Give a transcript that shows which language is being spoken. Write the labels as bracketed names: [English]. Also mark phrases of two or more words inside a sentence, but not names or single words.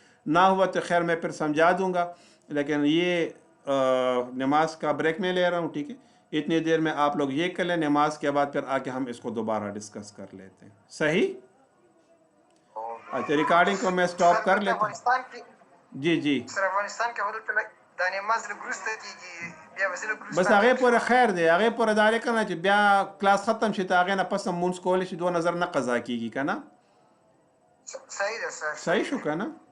[Urdu] نہ ہوا تو خیر میں پھر سمجھا دوں گا، لیکن یہ نماز کا بریک میں لے رہا ہوں، ٹھیک ہے؟ اتنی دیر میں آپ لوگ یہ کر لیں، نماز کے بعد پھر آ کے ہم اس کو دوبارہ ڈسکس کر لیتے ہیں. صحیح؟ اچھا ریکارڈنگ کو میں سٹاپ کر لیتا ہوں. [Pashto] افغانستان کې جی جی سر افغانستان کې ولته د نماز له ګروسته کېږي بیا وزله ګروسته بس هغه پورې خیر دی، هغه پورې دارې کنه چې بیا کلاس ختم شي ته هغه نه پس مونږ کولی شي 2 نظر نه قضا کیږي کنه. صحیح ده سر صحیح شو کنه.